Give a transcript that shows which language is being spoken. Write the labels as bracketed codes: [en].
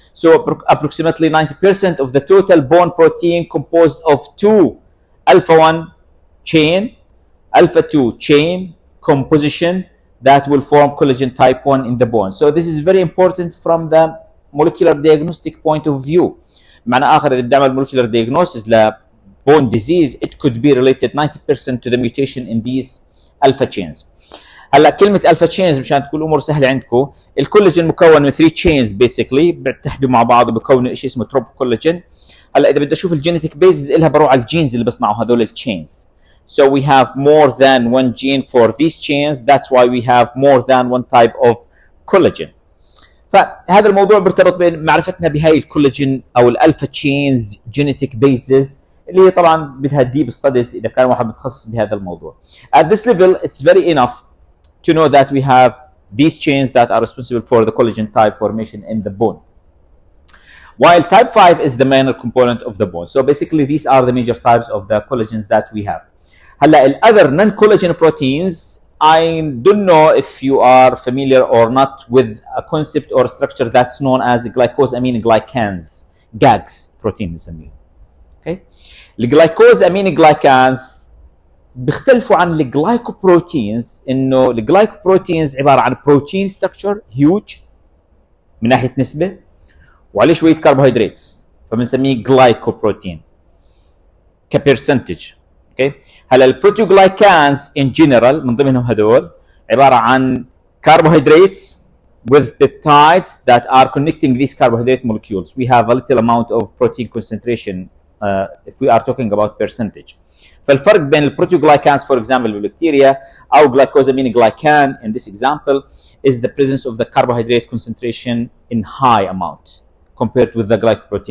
[en] So approximately 90% of the total bone protein composed of 2 alpha 1 chain, alpha 2 chain composition that will form collagen type 1 in the bone. So this is very important from the molecular diagnostic point of view. [ar] معنى آخر إذا بدي أعمل [en] molecular diagnosis ل bone disease, it could be related 90% to the mutation in these alpha chains. [ar] هلا كلمة alpha chains مشان تكون الأمور سهلة عندكم، الكولاجين مكون من 3 chains basically بيتحدوا مع بعض وبكونوا شيء اسمه تروب كولاجين. هلا إذا بدي أشوف الجينيتيك بيزز إلها بروح على الجينز اللي بيصنعوا هذول الchains. [en] So we have more than one gene for these chains. That's why we have more than one type of collagen. [ar] فهذا الموضوع برتبط بمعرفتنا بهاي الكولاجين او الالفا تشينز جينيتيك بيزز اللي هي طبعا بدها ديب ستاديز اذا كان واحد متخصص بهذا الموضوع. [en] At this level it's very enough to know that we have these chains that are responsible for the collagen type formation in the bone. While type 5 is the minor component of the bone. So basically these are the major types of the collagens that we have. هلا ال other non-collagen proteins, I don't know if you are familiar or not with a concept or structure that's known as glycosamine glycans, GAGs protein بنسميه. Okay. [ar] الجلايكوزامين glycans بيختلفوا عن الجلايكوبروتينز انه الجلايكوبروتينز عباره عن بروتين ستراكشر هيوج من ناحيه نسبه وعليه شويه كربوهيدرات فبنسميه جلايكوبروتين كبرسنتج. اوكي. هلا البروتيوجلايكانز ان جنرال من ضمنهم هدول عباره عن [en] carbohydrates with peptides that are connecting these carbohydrate molecules. We have a little amount of protein concentration if we are talking about percentage. [ar] فالفرق بين البروتيوجلايكانز [en] for example [ar] بالبكتيريا أو [en] glycosamine glycan in this example is the presence of the carbohydrate concentration in high amount compared with the glycoprotein.